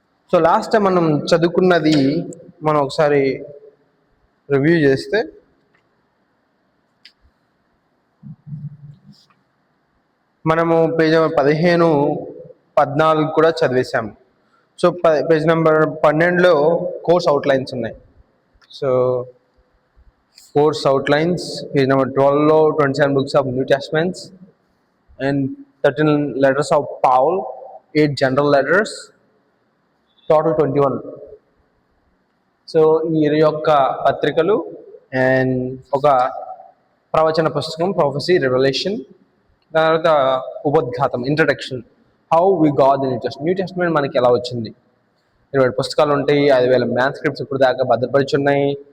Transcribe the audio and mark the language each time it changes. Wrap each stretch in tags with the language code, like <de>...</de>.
<te>So last time మనం చదువుకున్నది మనం ఒకసారి రివ్యూ చేస్తే, మనము పేజ్ నెంబర్ 15, 14 కూడా చదివేశాము. So page number 12లో course outlines ఉన్నాయి.</te> <en>So course outlines page number 12లో 27 books of New Testaments and 13 letters of Paul, 8 general letters, total 21.</en> <te>So ఈ 21 పత్రికలు అండ్ ఒక ప్రవచన పుస్తకం, ప్రొఫెసీ, రెవల్యూషన్, దాని తర్వాత ఉపోద్ఘాతం, introduction, how we got the new testament మనకి ఎలా వచ్చింది. 20 పుస్తకాలు ఉంటాయి, 5,000 మ్యాన్స్క్రిప్ట్స్ ఇప్పుడు దాకా భద్రపరిచి ఉన్నాయి.</te>